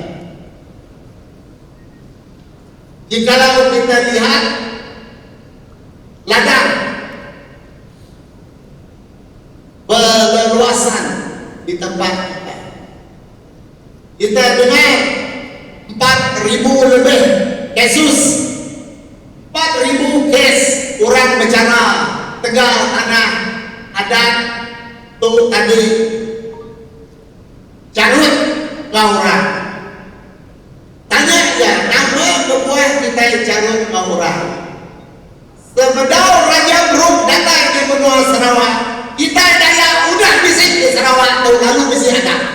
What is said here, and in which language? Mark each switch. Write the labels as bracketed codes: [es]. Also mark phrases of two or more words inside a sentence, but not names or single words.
[ms] Jikalau kita lihat ladang berluasan di tempat kita, kita dengar 4,000 lebih kasus, 4,000 kes orang bicara [iba] tegal tanah adat tu tadi carut ke orang. Tanya ya, nama kebuah kita carut ke orang. Sebedau Raja Bruk datang ke benua Sarawak, kita Dayak udah bisik di Sarawak tu, lalu bisik ada.